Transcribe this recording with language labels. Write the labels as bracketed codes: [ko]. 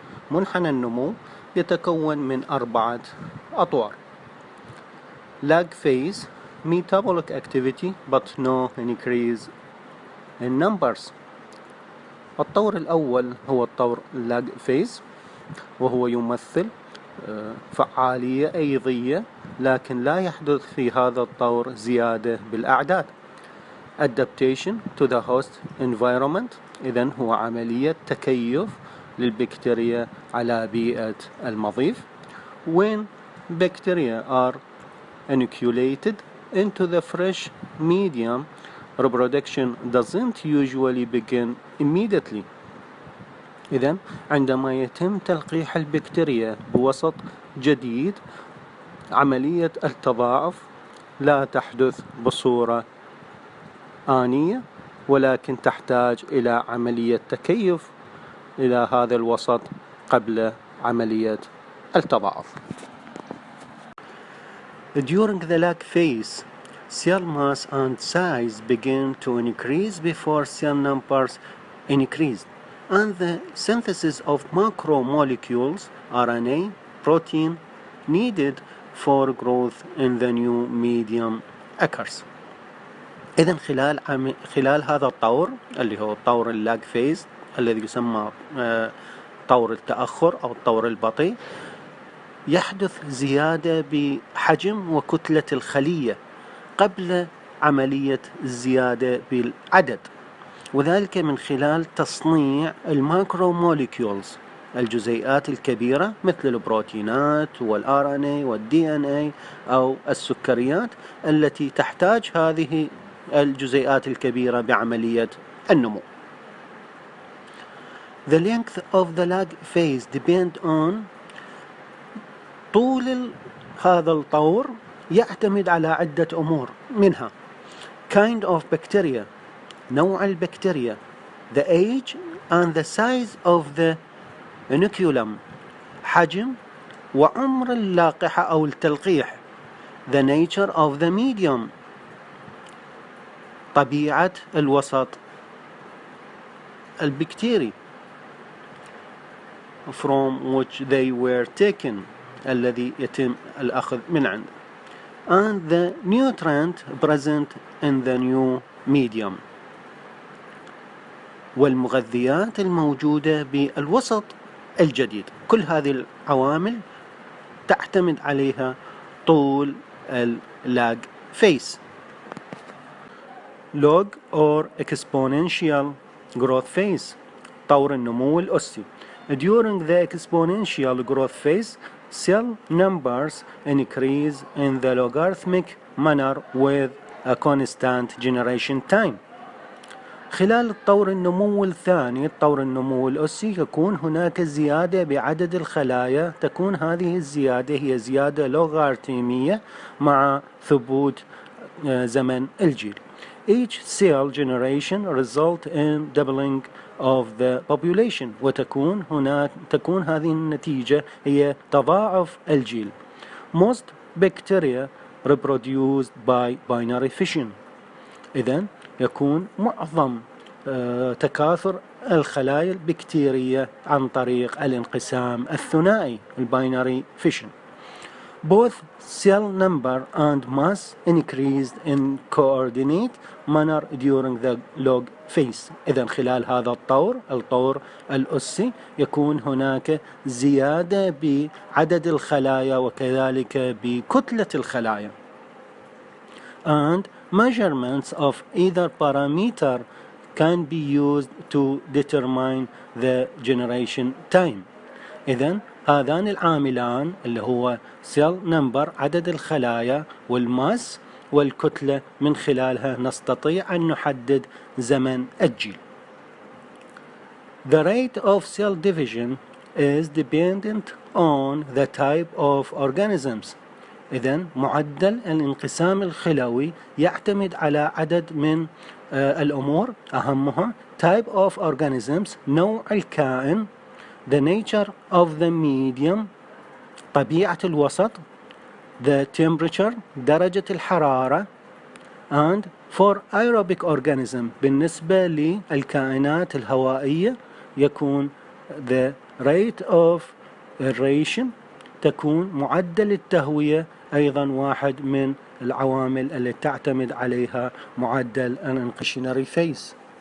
[ar] منحنى النمو يتكون من 4 أطوار. [en] Lag phase, metabolic activity but no increase in numbers. [ar] الطور الأول هو الطور lag phase، وهو يمثل فعالية أيضية، لكن لا يحدث في هذا الطور زيادة بالأعداد. [en] Adaptation to the host environment، [ar] إذن هو عملية تكيف للبكتيريا على بيئة المضيف. [en] When bacteria are inoculated into the fresh medium, reproduction doesn't usually begin immediately. [ar] إذن عندما يتم تلقيح البكتيريا بوسط جديد، عملية التضاعف لا تحدث بصورة آنية، ولكن تحتاج إلى عملية تكيف إلى هذا الوسط قبل عملية التضاعف. [en] During the lag phase, cell mass and size begin to increase before cell numbers increase, and the synthesis of macromolecules, RNA, protein, needed for growth in the new medium occurs. [ar] إذن خلال هذا الطور اللي هو الطور اللاج فيز الذي يسمى طور التأخر أو الطور البطيء، يحدث زيادة بحجم وكتلة الخلية قبل عملية الزيادة بالعدد، وذلك من خلال تصنيع الماكرو موليكيولز، الجزيئات الكبيرة مثل البروتينات والRNA والDNA أو السكريات التي تحتاج هذه الجزيئات الكبيرة بعملية النمو. [en] The length of the lag phase depend on [ar] طول هذا الطور يعتمد على عدة أمور، منها [en] kind of bacteria [ar] نوع البكتيريا، [en] the age and the size of the inoculum [ar] حجم وعمر اللاقحة أو التلقيح، [en] the nature of the medium [ar] طبيعة الوسط البكتيري [en] from which they were taken [ar] الذي يتم الأخذ من عنده، [en] and the nutrient present in the new medium [ar] والمغذيات الموجودة بالوسط الجديد. كل هذه العوامل تعتمد عليها طول اللاج فيس. [en] log or exponential growth phase [ar] طور النمو الأسي. [en] During the exponential growth phase, cell numbers increase in the logarithmic manner with a constant generation time. [ar] خلال الطور النمو الثاني الطور النمو الأسي يكون هناك زيادة بعدد الخلايا، تكون هذه الزيادة هي زيادة لوغاريتمية مع ثبوت زمن الجيل. [en] Each cell generation result in doubling of the population [ar] وتكون هذه النتيجة هي تضاعف الجيل. [en] Most bacteria reproduced by binary fission. [ar] إذن يكون معظم تكاثر الخلايا البكتيرية عن طريق الانقسام الثنائي الباينري فيشن. [en] Both cell number and mass increased in coordinate manner during the log phase. [ar] إذن خلال هذا الطور الأسي يكون هناك زيادة بعدد الخلايا وكذلك بكتلة الخلايا. [en] And measurements of either parameter can be used to determine the generation time. [ar] إذن هذان العاملان اللي هو cell number عدد الخلايا والماس والكتلة من خلالها نستطيع أن نحدد زمن الجيل. [en] The rate of cell division is dependent on the type of organisms. [ar] إذن معدل الانقسام الخلوي يعتمد على عدد من الأمور، أهمها [en] type of organisms [ar] نوع الكائن، [en] the nature of the medium [ar] طبيعة الوسط، [en] the temperature [ar] درجة الحرارة، [en] and for aerobic organism [ar] بالنسبة للكائنات الهوائية يكون [en] the rate of aeration [ar] تكون معدل التهوية أيضا واحد من العوامل التي تعتمد عليها معدل الانقسام phase.